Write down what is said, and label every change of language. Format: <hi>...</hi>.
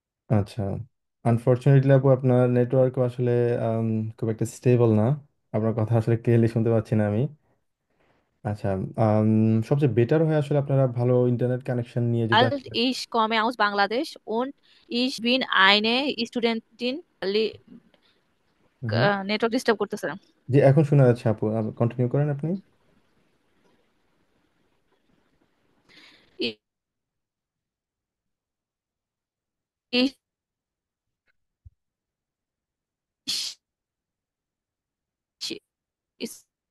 <bn>আচ্ছা, আনফরচুনেটলি আপু আপনার নেটওয়ার্ক আসলে আম, খুব একটা স্টেবল না। আপনার কথা আসলে ক্লিয়ারলি শুনতে পাচ্ছি না আমি। আচ্ছা, আম, সবচেয়ে বেটার হয় আসলে আপনারা ভালো ইন্টারনেট কানেকশন নিয়ে যদি</bn> <de>alt.</de> <bn>আসলে।</bn> <de>Ich komme aus Bangladesch und ich bin eine Studentin.</de> <bn>হুম, নেটওয়ার্ক ডিস্টার্ব করতেছে। জি এখন শোনা যাচ্ছে আপু, কন্টিনিউ করেন আপনি।</bn> <de>Ich, ich, ich,</de>